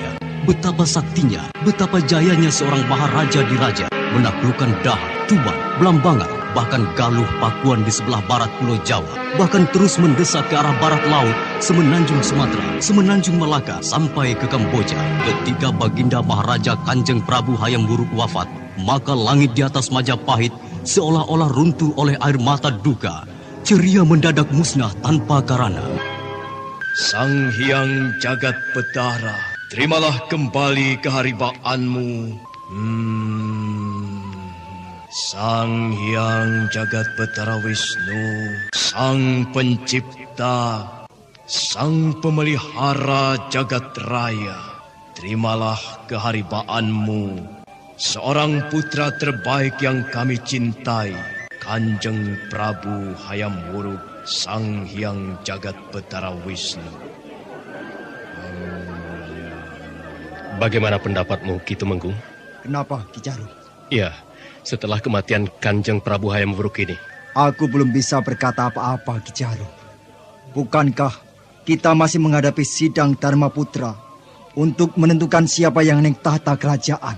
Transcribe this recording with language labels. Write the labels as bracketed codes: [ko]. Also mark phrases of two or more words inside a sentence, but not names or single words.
[id] Betapa saktinya, betapa jayanya seorang maharaja diraja, menaklukkan Dahak, Tuban, Blambangan, bahkan Galuh Pakuan di sebelah barat Pulau Jawa, bahkan terus mendesak ke arah barat laut, semenanjung Sumatera, semenanjung Malaka, sampai ke Kamboja. Ketika Baginda Maharaja Kanjeng Prabu Hayam Wuruk wafat, maka langit di atas Majapahit seolah-olah runtuh oleh air mata duka. Ceria mendadak musnah tanpa karana. Sang Hyang Jagat Betara, terimalah kembali keharibaanmu. Sang Hyang Jagat Betara Wisnu, Sang Pencipta, Sang Pemelihara Jagat Raya, terimalah keharibaanmu. Seorang putra terbaik yang kami cintai, Kanjeng Prabu Hayam Wuruk, Sang Hyang Jagat Betara Wisnu. Bagaimana pendapatmu, Ki Tumenggung? Kenapa, Ki Jaru? Ya, setelah kematian Kanjeng Prabu Hayam Wuruk ini. Aku belum bisa berkata apa-apa, Ki Jaru. Bukankah kita masih menghadapi sidang Dharma Putra untuk menentukan siapa yang naik tahta kerajaan?